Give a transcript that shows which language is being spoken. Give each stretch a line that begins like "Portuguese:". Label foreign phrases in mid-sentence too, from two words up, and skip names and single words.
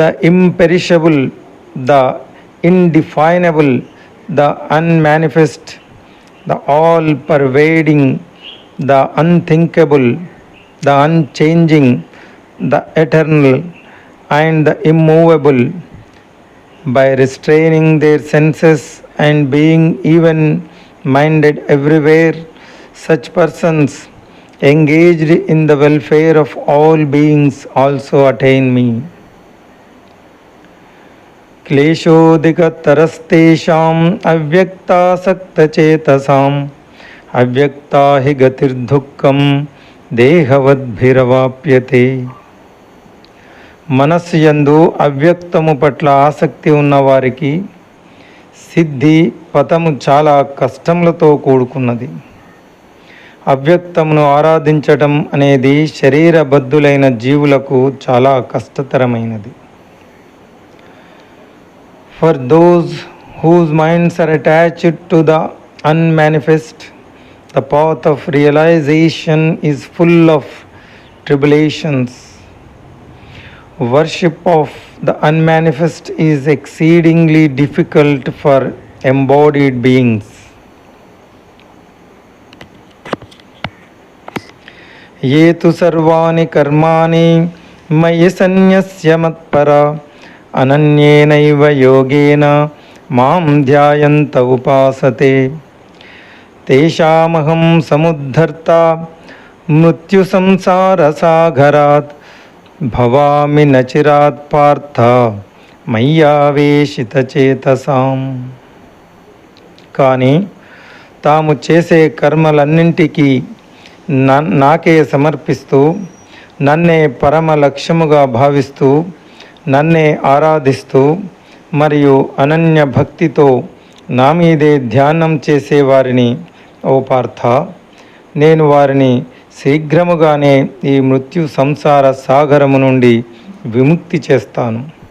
English: imperishable, the indefinable, the unmanifest, the all pervading, the unthinkable, the unchanging, the eternal and the immovable, by restraining their senses and being even minded everywhere, such persons engaged in the welfare of all beings also attain me.
Sanskrit: क्लेशोधिक तरस्तेषाम् अव्यक्त सक्त चेतसाम् अव्यक्ता हि गतिर् दुःखं देहवत् भिरवाप्यते.
Telugu: మనస్సు యందు అవ్యక్తము పట్ల ఆసక్తి ఉన్నవారికి సిద్ధి పతము చాలా కష్టములతో కూడుకున్నది. అవ్యక్తమును ఆరాధించటం అనేది శరీరబద్ధులైన జీవులకు చాలా కష్టతరమైనది.
English: for those whose minds are attached to the unmanifest, the path of realization is full of tribulations. Worship of the unmanifest is exceedingly difficult for embodied beings.
Sanskrit: ये तु सर्वाणि कर्माणि मया संन्यस्य मत्परा अनन्येनैव योगेन मां ध्यायन्त उपासते तेषामहं समुद्धर्ता मृत्यु संसार सागरात् भवामि नचिरात् पार्थ मय्यावेशित चेतसाम्.
Telugu: కానీ తాము చేసే కర్మలన్నింటికీ నాకే సమర్పిస్తూ నన్నే పరమ లక్ష్యముగా భావిస్తూ నన్నే ఆరాధిస్తూ మరియు అనన్య భక్తితో నా మీదే ధ్యానం చేసేవారిని ఓ పార్థ, నేను వారిని శీఘ్రముగానే ఈ మృత్యు సంసార సాగరము నుండి విముక్తి చేస్తాను.